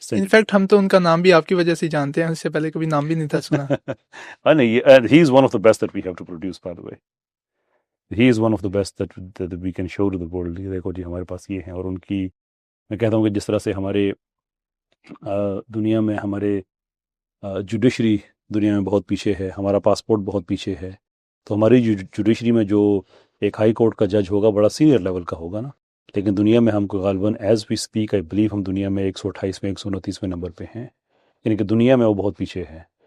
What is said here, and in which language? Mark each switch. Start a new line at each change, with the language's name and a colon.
Urdu: In fact ہم تو ان کا نام بھی آپ کی وجہ سے جانتے ہیں، اس سے پہلے کبھی نام بھی نہیں تھا سنا.
English: And he is one of the best that we have to produce, by the way. He is one of the best that we can show to the world.
Urdu: یہ دیکھو جی ہمارے پاس یہ ہیں. اور ان کی میں کہتا ہوں کہ جس طرح سے ہمارے دنیا میں ہمارے جوڈیشری دنیا میں بہت پیچھے ہے، ہمارا پاسپورٹ بہت پیچھے ہے، تو ہماری جوڈیشری میں جو ایک ہائی کورٹ کا جج ہوگا بڑا سینئر لیول کا ہوگا نا، لیکن دنیا میں ہم کو غالباً as we speak I believe ہم دنیا میں 128ویں 129ویں نمبر پہ ہیں، یعنی کہ دنیا میں وہ بہت پیچھے ہے.